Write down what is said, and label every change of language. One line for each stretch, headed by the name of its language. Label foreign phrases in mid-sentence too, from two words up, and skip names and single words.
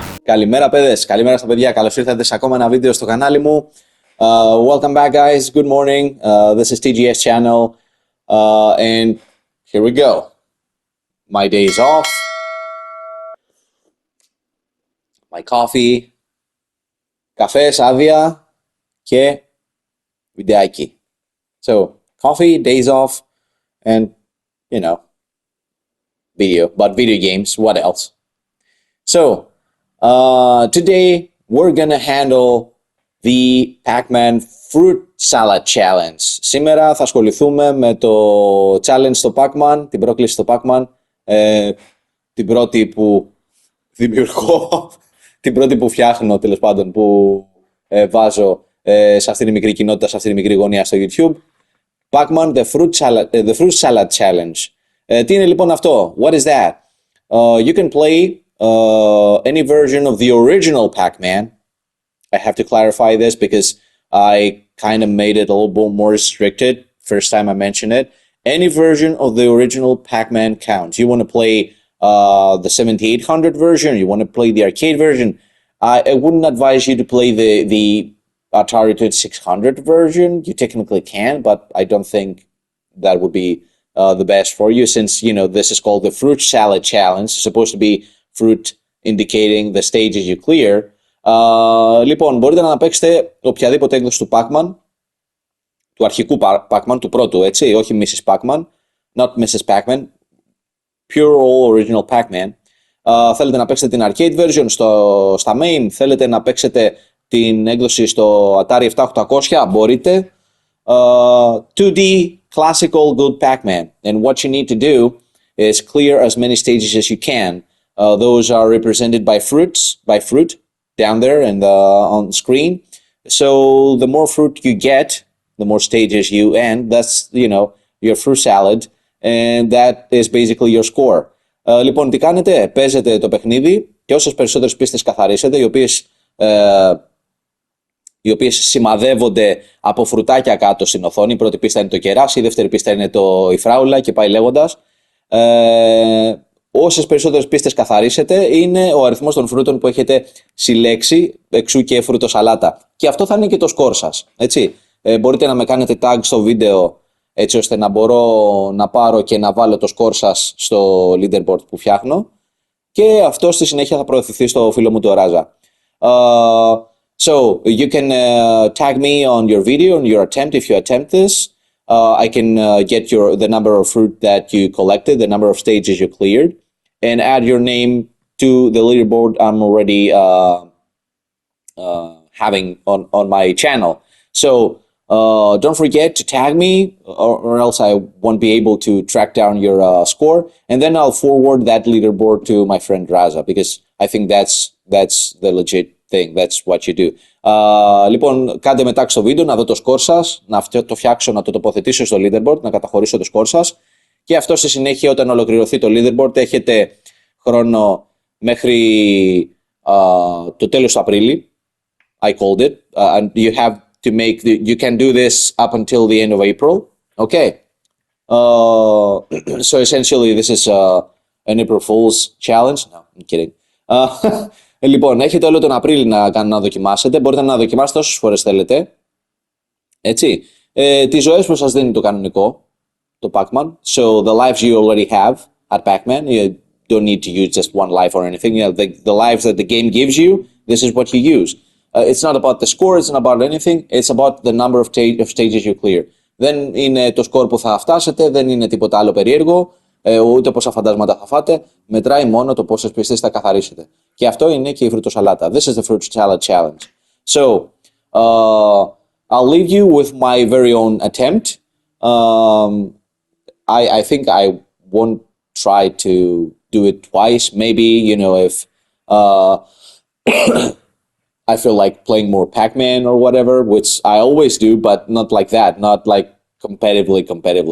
Greek: Καλημέρα παιδες, καλημέρα στα παιδιά, καλώς ήρθατε σε ακόμα ένα βίντεο στο κανάλι μου.
English: Welcome back guys, good morning, this is TGS channel, and here we go. My day is off, my coffee,
Greek: καφές, άδεια και βιντεάκι.
English: So, coffee, days off, and, you know, video games, what else? So, today we're gonna handle the PAC-MAN fruit salad challenge.
Greek: Σήμερα θα ασχοληθούμε με το challenge στο PAC-MAN, την πρόκληση στο PAC-MAN, την πρώτη που δημιουργώ, την πρώτη που φτιάχνω τέλος πάντων, που βάζω σε αυτήν τη μικρή κοινότητα, σε αυτήν τη μικρή γωνία στο YouTube.
English: PAC-MAN, the fruit salad challenge.
Greek: Τι είναι λοιπόν αυτό?
English: What is that? You can play any version of the original PAC-MAN. I have to clarify this because I kind of made it a little bit more restricted first time I mentioned it. Any version of the original PAC-MAN counts. You want to play the 7800 version, you want to play the arcade version. I wouldn't advise you to play the Atari 2600 version. You technically can, but I don't think that would be the best for you, since, you know, this is called the fruit salad challenge. It's supposed to be fruit indicating the stages you clear.
Greek: Λοιπόν, μπορείτε να παίξετε οποιαδήποτε έκδοση του PAC-MAN, του αρχικού PAC-MAN, του πρώτου, έτσι, όχι Mrs.
English: PAC-MAN, not Mrs. PAC-MAN, pure all original PAC-MAN.
Greek: Θέλετε να παίξετε την
English: arcade version
Greek: στα main, θέλετε να παίξετε την έκδοση στο Atari 7800, μπορείτε.
English: 2D classical good PAC-MAN, and what you need to do is clear as many stages as you can. Those are represented by fruit down there and on the screen. So the more fruit you get, the more stages you end. That's, you know, your fruit salad, and that is basically your score.
Greek: Λοιπόν, τι κάνετε? Παίζετε το παιχνίδι και όσες περισσότερες πίστες καθαρίσετε, οι οποίες σημαδεύονται από φρουτάκια κάτω στην οθόνη. Η πρώτη πίστα είναι το κεράσι, η δεύτερη πίστα είναι η φράουλα και πάει λέγοντας. Όσες περισσότερες πίστες καθαρίσετε, είναι ο αριθμός των φρούτων που έχετε συλλέξει, εξού και φρουτοσαλάτα. Και αυτό θα είναι και το σκορ σας, έτσι. Μπορείτε να με κάνετε tag στο βίντεο, έτσι ώστε να μπορώ να πάρω και να βάλω το σκορ σας στο leaderboard που φτιάχνω. Και αυτό στη συνέχεια θα προωθηθεί στο φίλο μου το Ράζα.
English: So you can tag me on your video, on your attempt, if you attempt this. I can get the number of fruit that you collected, the number of stages you cleared, and add your name to the leaderboard I'm already having on my channel. So don't forget to tag me, or else I won't be able to track down your score, and then I'll forward that leaderboard to my friend Raza, because I think that's the legit thing. That's what you do.
Greek: Λοιπόν, κάντε μετά στο βίντεο να δω το σκορ σας, να το φτιάξω, να το τοποθετήσω στο leaderboard, να καταχωρήσω το σκορ σας, και αυτό στη συνέχεια, όταν ολοκληρωθεί το leaderboard, έχετε χρόνο μέχρι το τέλος του Απρίλη.
English: I called it, and you have to you can do this up until the end of April. Okay. So essentially this is an April Fool's challenge. No, I'm kidding.
Greek: Λοιπόν, έχετε όλο τον Απρίλη να δοκιμάσετε. Μπορείτε να δοκιμάσετε όσες φορές θέλετε. Έτσι. Τις ζωές που σας δίνει το κανονικό, το PAC-MAN.
English: So the lives you already have at PAC-MAN. You don't need to use just one life or anything. You know, the lives that the game gives you, this is what you use. It's not about the score, it's not about anything. It's about the number of stages you clear.
Greek: Δεν είναι το score που θα φτάσετε, δεν είναι τίποτα άλλο περίεργο. Ούτε πόσα φαντάσματα θα φάτε, μετράει μόνο το πόσες πίστες θα καθαρίσετε. Και αυτό είναι και η φρουτοσαλάτα.
English: This is the fruit salad challenge. So, I'll leave you with my very own attempt. I think I won't try to do it twice. Maybe, you know, if I feel like playing more Pac-Man or whatever, which I always do, but not like that, not like competitively.